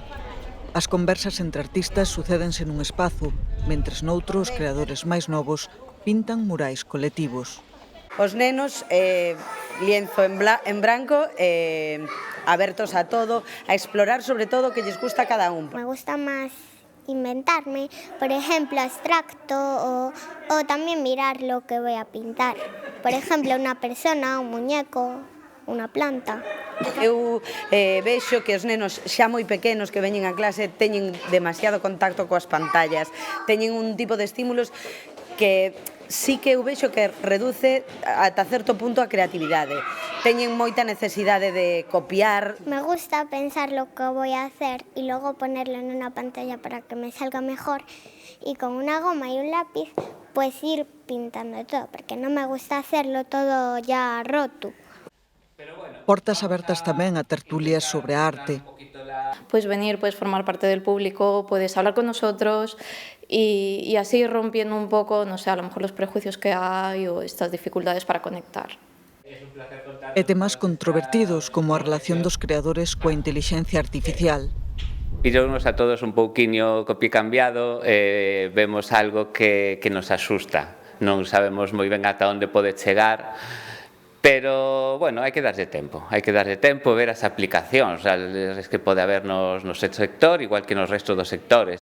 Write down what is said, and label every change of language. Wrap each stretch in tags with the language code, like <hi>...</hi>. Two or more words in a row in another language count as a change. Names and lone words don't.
<gl>As conversas entre artistas sucédense nun espazo, mentres noutro os creadores máis novos pintan murais colectivos. os nenos lienzo en branco, abertos a todo, a explorar sobre todo o que lles gusta a cada un.</gl> <es>Me gusta más inventarme, por ejemplo, abstracto o también mirar lo que voy a pintar. Por ejemplo, una persona, un muñeco,</es> <gl>unha planta. Eu vexo que os nenos xa moi pequenos que veñen a clase teñen demasiado contacto coas pantallas, teñen un tipo de estímulos que sí que eu vexo que reduce ata certo punto a creatividade. Teñen moita necesidade de copiar.</gl> <es>Me gusta pensar lo que voy a hacer y luego ponerlo en una pantalla para que me salga mejor y con una goma y un lápiz pues ir pintando todo, porque non me gusta hacerlo todo ya roto.</es> <gl>Portas abertas tamén a tertulias sobre a arte.</gl> <es>Puedes venir, puedes formar parte del público, puedes hablar con nosotros y así rompiendo un poco, no sé, a lo mejor los prejuicios que hay o estas dificultades para conectar.</es> <gl>E temas controvertidos como a relación dos creadores coa intelixencia artificial. Pillounos a todos un pouquiño co pie cambiado, vemos algo que nos asusta. Non sabemos moi ben ata onde pode chegar, pero, bueno, hai que darlle tempo, ver as aplicacións que pode haber no sector, igual que nos resto dos sectores.</gl>